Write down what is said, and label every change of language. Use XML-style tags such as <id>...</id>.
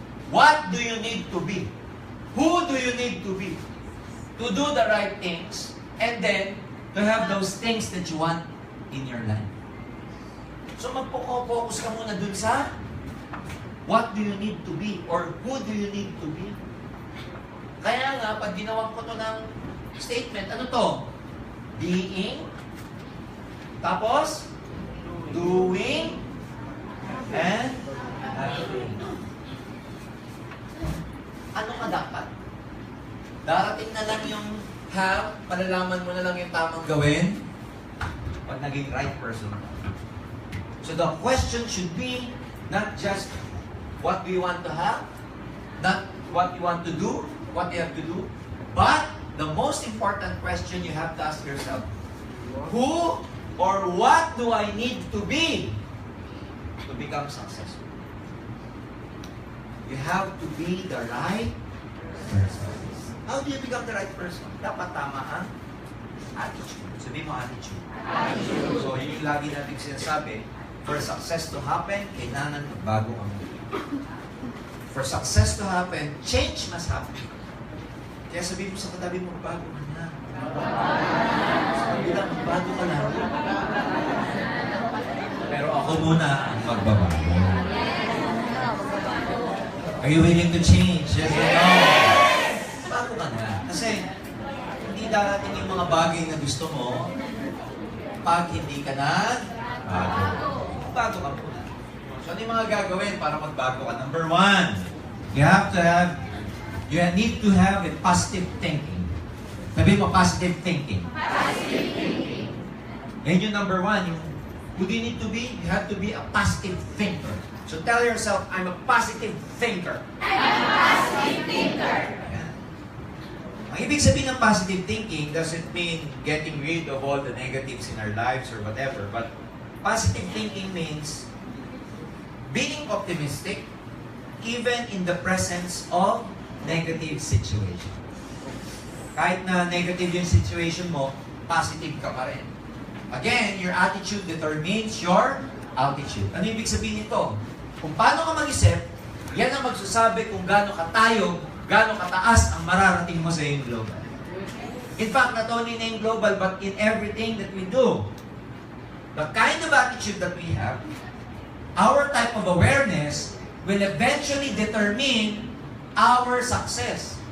<en>What do you need to be? Who do you need to be? To do the right things, and then to have those things that you want in your life.</en> <tl>So magpo-focus ka muna dun sa</tl> <en>What do you need to be? Or who do you need to be?</en> <tl>Kaya nga, pag ginawa ko to ng statement, ano to?</tl> <en>Being, tapos, doing, and having.</en> <tl>Ano ka dapat? Darating na lang yung have, malalaman mo na lang yung tamang gawin pag naging</tl> <en>right person. So the question should be not just what do you want to have, not what you want to do, what you have to do, but the most important question you have to ask yourself, who or what do I need to be to become successful? You have to be the right person. How do you become the right person?</en> <tl>Dapat tama ang attitude. Sabi mo attitude. So yun yung lagi natin sinasabi,</tl> <en>for success to happen,</en> <tl>kailangan magbago ang mundo.</tl> <en>For success to happen, change must happen.</en> <tl>Kaya sabihin mo sa katabi mo, bago ka na. Sabi lang, bago ka na. Pero ako muna ang magbabago.</tl> <en>Are you willing to change? Yes or no?</en> <tl>Bago ka na. Kasi, hindi darating yung mga bagay na gusto mo pag hindi ka bago. Bago ka muna. So, ano yung mga gagawin para magbago ka?</tl> <en>Number 1, you need to have a positive thinking.</en> <tl>Sabi mo, positive thinking.</tl> <en>Positive thinking.</en> <tl>Yan yung number 1.</tl> <en>Who do you need to be? You have to be a positive thinker. So tell yourself, I'm a positive thinker. I'm a positive thinker.</en> <tl>Yan. Ang ibig sabihin ng</tl> <en>positive thinking doesn't mean getting rid of all the negatives in our lives or whatever. But positive thinking means being optimistic even in the presence of negative situation.</en> <tl>Kahit na negative yung situation mo, positive ka pa rin.</tl> <en>Again, your attitude determines your altitude.</en> <tl>Ano ibig sabihin nito? Kung paano ka mag-isip, yan ang magsasabi kung gaano katayo, gaano kataas ang mararating mo sa iyong global.</tl> <en>In fact, not only in global, but in everything that we do. The kind of attitude that we have, our type of awareness, will eventually determine our success.</en>